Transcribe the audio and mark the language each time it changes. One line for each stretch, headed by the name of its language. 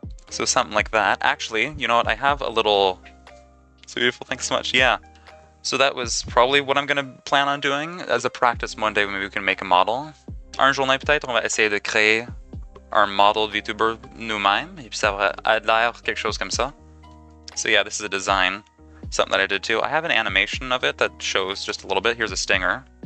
English: So something like that. Actually, you know what? I have a little... So beautiful, thanks so much. Yeah. So that was probably what I'm going to plan on doing. As a practice one day, maybe we can make a model.
French: Un journée peut-être, on va essayer de créer un model VTuber nous-mêmes, et puis ça va l'air quelque chose comme ça.
English: So yeah, this is a design, something that I did too. I have an animation of it that shows just a little bit. Here's a stinger.